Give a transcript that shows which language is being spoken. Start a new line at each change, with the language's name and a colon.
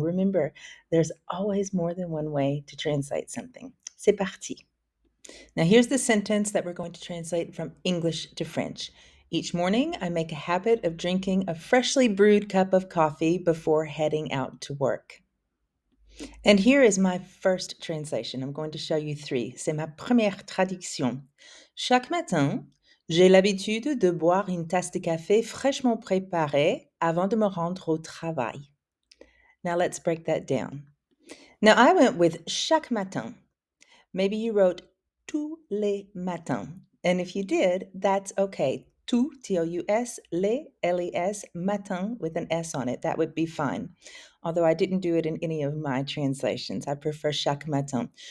English: Remember, there's always more than one way to translate something.
French: C'est parti.
English: Now here's the sentence that we're going to translate from English to French. Each morning, I make a habit of drinking a freshly brewed cup of coffee before heading out to work. And here is my first translation. I'm going to show you 3.
French: C'est ma première traduction. Chaque matin, j'ai l'habitude de boire une tasse de café fraîchement préparée avant de me rendre au travail.
English: Now let's break that down. Now I went with
French: chaque matin.
English: Maybe you wrote
French: tous les matins.
English: And if you did, that's okay. Tous, T-O-U-S, les, L-E-S, matin with an S on it. That would be fine. Although I didn't do it in any of my translations. I prefer
French: chaque matin.